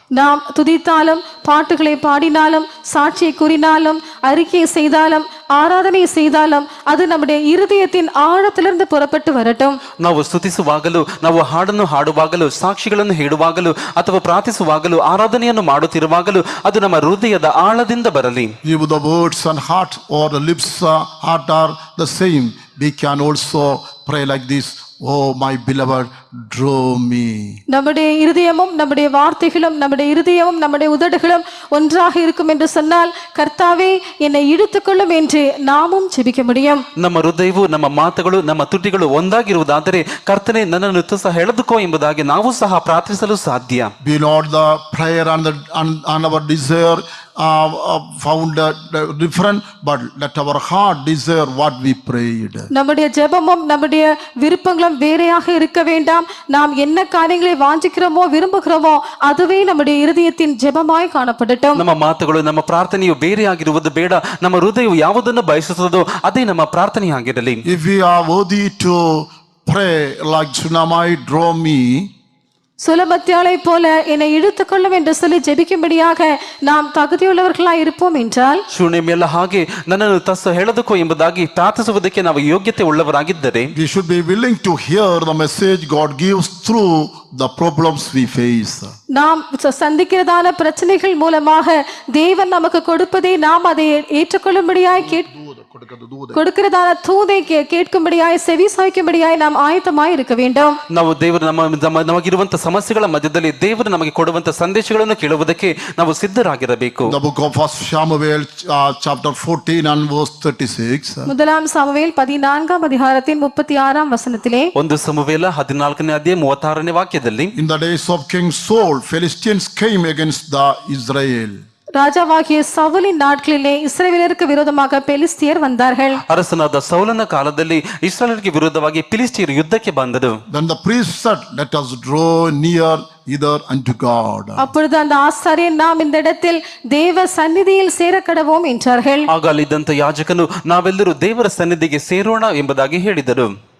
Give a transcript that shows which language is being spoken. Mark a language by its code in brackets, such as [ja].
[ta] நாம் துதித்தாலும் பாட்டுகளை பாடினாலும் சாட்சியை கூறினாலும் அறிக்கை செய்தாலும் ஆராதனை செய்தாலும் அது நம்முடைய இருதயத்தின் ஆழத்திலிருந்து புறப்பட்டு வரட்டும். [kn] ನಾವು ಸ್ತುತಿಸುವಾಗಲೂ, ನಾವು ಹಾಡನ್ನು ಹಾಡುವಾಗಲೂ, ಸಾಕ್ಷಿಗಳನ್ನು ಹೇಳುವಾಗಲೂ ಅಥವಾ ಪ್ರಾರ್ಥಿಸುವಾಗಲೂ, ಆರಾಧನೆಯನ್ನು ಮಾಡುತ್ತಿರುವಾಗಲೂ ಅದು ನಮ್ಮ ಹೃದಯದ ಆಳದಿಂದ ಬರಲಿ. [en] If the words and heart or the lips heart are the same, we can also pray like this. Oh my beloved, draw me. [ta] நம்முடைய இருதயமும் நம்முடைய வார்த்தைகளும் நம்முடைய இருதயமும் நம்முடைய உதடுகளும் ஒன்றாக இருக்கும் என்று சொன்னால், கர்த்தாவே என்னை இழுத்துக்கொள்ளும் என்று நாமும் ஜெபிக்க முடியும். [kn] ನಮ್ಮ ಹೃದಯವು, ನಮ್ಮ ಮಾತುಗಳು, ನಮ್ಮ ತುಟಿಗಳು ಒಂದಾಗಿರುವುದಾದರೆ ಕರ್ತನೇ ನನ್ನನ್ನು ಸಹ ಎಳೆದುಕೋ ಎಂಬುದಾಗಿ ನಾವು ಸಹ ಪ್ರಾರ್ಥಿಸಲು ಸಾಧ್ಯ. [en] Be not the prayer and our desire found different, but let our heart desire what we prayed. [ta] நம்முடைய ஜெபமும் நம்முடைய விருப்பங்களும் வேறையாக இருக்க வேண்டாம். நாம் என்ன காரியங்களை வாஞ்சிக்கிறோமோ விரும்புகிறோமோ அதுவே நம்முடைய இருதயத்தின் ஜெபமாய் காணப்படட்டும். [kn] ನಮ್ಮ ಮಾತುಗಳು, ನಮ್ಮ ಪ್ರಾರ್ಥನೆಯು ಬೇರೆಯಾಗಿರುವುದು ಬೇಡ. ನಮ್ಮ ಹೃದಯವು ಯಾವುದನ್ನು ಬಯಸುತ್ತದೋ ಅದೇ ನಮ್ಮ ಪ್ರಾರ್ಥನೆಯಾಗಿರಲಿ. [en] If we are worthy to pray like Tsunami, draw me, [ta] சுலபத்தியாளை போல என்னை இழுத்துக்கொள்ளும் என்று சொல்லி ஜெபிக்கும்படியாக நாம் தகுதியுள்ளவர்களாய் இருப்போம் என்றால், [kn] ಶೂನ್ಯಮೆಲ್ಲ ಹಾಗೆ ನನ್ನನ್ನು ಎಳೆದುಕೋ ಎಂಬುದಾಗಿ ಪ್ರಾರ್ಥಿಸುವುದಕ್ಕೆ ನಾವು ಯೋಗ್ಯತೆ ಉಳ್ಳವರಾಗಿದ್ದರೆ [en] we should be willing to hear the message God gives through the problems we face. [ta] நாம் சந்திக்கிறதான பிரச்சனைகள் மூலமாக தேவன் நமக்கு கொடுப்பதை நாம் அதை ஏற்றுக்கொள்ளும்படியாய் கொடுக்கிறதான தூதை கேட்கும்படியாய் செவி சாய்க்கும்படியாய் நாம் ஆயத்தமாய் இருக்க வேண்டும். [kn] ನಾವು ದೇವರು ನಮಗಿರುವಂತ ಸಮಸ್ಯೆಗಳ ಮಧ್ಯದಲ್ಲಿ ದೇವರು ನಮಗೆ ಕೊಡುವಂತ ಸಂದೇಶಗಳನ್ನು ಕೇಳುವುದಕ್ಕೆ ನಾವು ಸಿದ್ಧರಾಗಿರಬೇಕು. [en] The book of 1 Samuel chapter 14 and verse 36. [ta] முதலாம் சாமுவேல் 14ஆம் அதிகாரத்தின் 36ஆம் வசனத்திலே, [kn] 1 ಸಮುವೇಲ 14ನೇ ಅಧ್ಯಾಯ 36ನೇ ವಾಕ್ಯದಲ್ಲಿ, [en] In the days of King Saul, Philistines came against the Israel. [ta] ராஜாவாகிய சவுலின் நாட்களிலே இஸ்ரவேலருக்கு விரோதமாக பெலிஸ்தியர் வந்தார்கள். [kn] ಅರಸನಾದ ಸೌಲನ ಕಾಲದಲ್ಲಿ ಇಸ್ರಾಯೇಲರಿಗೆ ವಿರುದ್ಧವಾಗಿ ಫಿಲಿಸ್ಟಿಯರು ಯುದ್ಧಕ್ಕೆ ಬಂದರು. [en] Then the priest said, Let us draw near either unto God. [ta] அப்பொழுது அந்த ஆசாரியன், நாம் இந்த இடத்தில் தேவ சந்நிதியில் சேரக்கடவோம் என்றார்கள். [kn] ಆಗ ಅಲ್ಲಿದ್ದಂತ ಯಾಜಕನು ನಾವೆಲ್ಲರೂ ದೇವರ ಸನ್ನಿಧಿಗೆ ಸೇರೋಣ ಎಂಬುದಾಗಿ ಹೇಳಿದರು.